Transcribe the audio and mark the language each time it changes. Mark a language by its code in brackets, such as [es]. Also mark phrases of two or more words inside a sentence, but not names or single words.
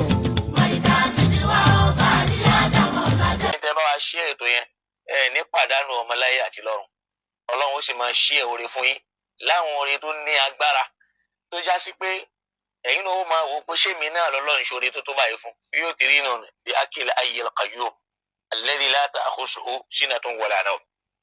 [yo] Markaz ni wá o, fàárí Adam lájẹ́. Ní tẹ́ bá wa ṣe ètò yẹn, nípa pàdánù ọmọ láyé àti lọ́run. Ọlọ́run ó sì máa ṣí ẹ̀ oore fún yín láwọn oore tó ní agbára tó já sí pé ẹ̀yin náà ó máa wò pé ṣé mi náà lọ́lọ́run ṣoore tó báyìí fún. Yóò ti rí nù bí [ar] أكيل الحي القيوم الذي لا تأخذه سنة ولا نوم.